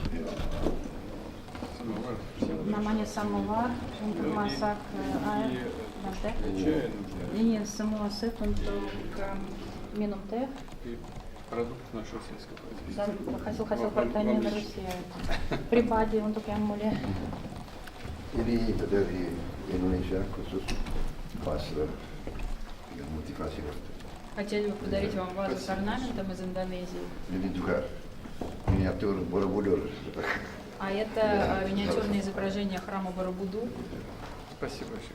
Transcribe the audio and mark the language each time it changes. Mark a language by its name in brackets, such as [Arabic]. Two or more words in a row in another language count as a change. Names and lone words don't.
[Indonesian] Namanya samovar untuk masak air dan teh. Ini semua set untuk minum teh [Russian] Продукт нашего сельского производства. [Indonesian] dan hasil-hasil pertanian Rusia. Pribadi untuk yang mulia. Ini dari Indonesia khusus pas dengan motivasi waktu. [Russian] Хотели бы подарить вам вазу с орнаментом из Индонезии. [Indonesian] Ini juga miniatur Borobudur. [Russian] А это миниатюрное изображение храма Барабуду. Спасибо большое.